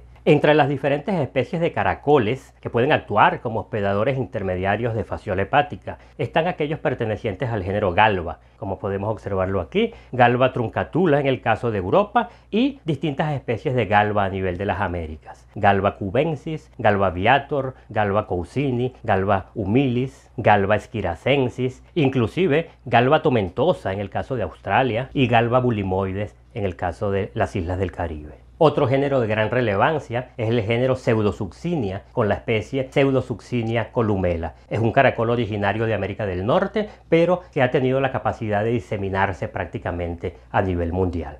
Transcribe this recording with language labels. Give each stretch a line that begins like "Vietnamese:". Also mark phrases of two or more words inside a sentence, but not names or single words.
Spanish: Entre las diferentes especies de caracoles que pueden actuar como hospedadores intermediarios de Phaseola hepática están aquellos pertenecientes al género Galba, como podemos observarlo aquí, Galba truncatula en el caso de Europa y distintas especies de Galba a nivel de las Américas. Galba cubensis, Galba viator, Galba cousini, Galba humilis, Galba esquiracensis, inclusive Galba tomentosa en el caso de Australia y Galba bulimoides en el caso de las islas del Caribe. Otro género de gran relevancia es el género Pseudosuccinia, con la especie Pseudosuccinia columela. Es un caracol originario de América del Norte, pero que ha tenido la capacidad de diseminarse prácticamente a nivel mundial.